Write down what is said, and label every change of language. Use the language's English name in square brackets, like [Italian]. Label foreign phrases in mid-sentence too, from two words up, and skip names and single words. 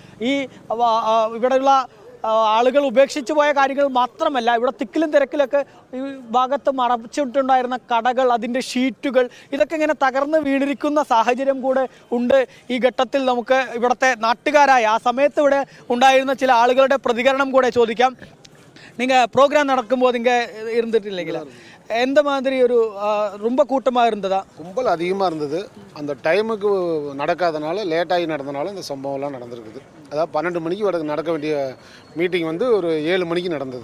[Malayalam] ഇവിടെയുള്ള ആളുകൾ ഉപേക്ഷിച്ചു പോയ കാര്യങ്ങൾ മാത്രമല്ല, ഇവിടെ തിക്കിലും തിരക്കിലൊക്കെ ഈ ഭാഗത്ത് മറച്ചിട്ടുണ്ടായിരുന്ന കടകൾ, അതിൻ്റെ ഷീറ്റുകൾ, ഇതൊക്കെ ഇങ്ങനെ തകർന്ന് വീണിരിക്കുന്ന സാഹചര്യം കൂടെ ഉണ്ട്. ഈ ഘട്ടത്തിൽ നമുക്ക് ഇവിടുത്തെ നാട്ടുകാരായ ആ സമയത്ത് ഇവിടെ ഉണ്ടായിരുന്ന ചില ആളുകളുടെ പ്രതികരണം കൂടെ ചോദിക്കാം. [Tamil] நீங்கள் ப்ரோக்ராம் நடக்கும்போது இங்கே இருந்துட்டு இல்லைங்களா, எந்த மாதிரி ஒரு ரொம்ப கூட்டமாக இருந்ததா? கும்பல் அதிகமாக இருந்தது. அந்த டைமுக்கு நடக்காதனால லேட்டாகி நடந்தனால இந்த சம்பவம்லாம் நடந்திருக்குது. அதாவது 12 மணிக்கு நடக்க வேண்டிய மீட்டிங் வந்து ஒரு 7 மணிக்கு நடந்தது.